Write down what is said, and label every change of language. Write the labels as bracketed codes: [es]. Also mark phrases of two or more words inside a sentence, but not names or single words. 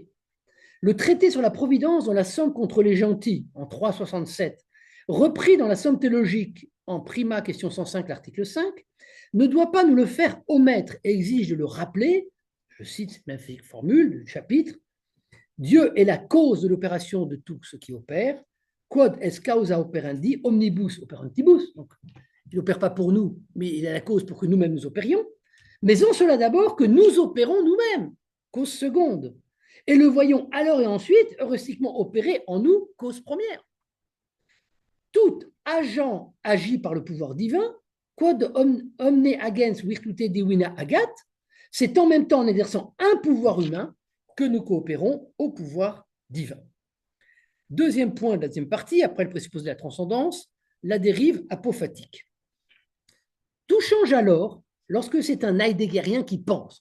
[fr] Le traité sur la providence dans la somme contre les gentils, en 367, repris dans la somme théologique, en prima question 105, l'article 5, ne doit pas nous le faire omettre et exige de le rappeler. Je cite cette même formule du chapitre. Dieu est la cause de l'opération de tout ce qui opère. [la] Quod est causa operandi omnibus operantibus. [fr] Donc, il n'opère pas pour nous, mais il est la cause pour que nous-mêmes nous opérions. Mais en cela d'abord que nous opérons nous-mêmes, cause seconde. Et le voyons alors et ensuite heuristiquement opérer en nous, cause première. Tout agent agit par le pouvoir divin, [la] quod omne agens virtute divina agat, [fr] c'est en même temps en exerçant un pouvoir humain que nous coopérons au pouvoir divin. Deuxième point de la deuxième partie, après le présupposé de la transcendance, la dérive apophatique. Tout change alors lorsque c'est un heideggerien qui pense.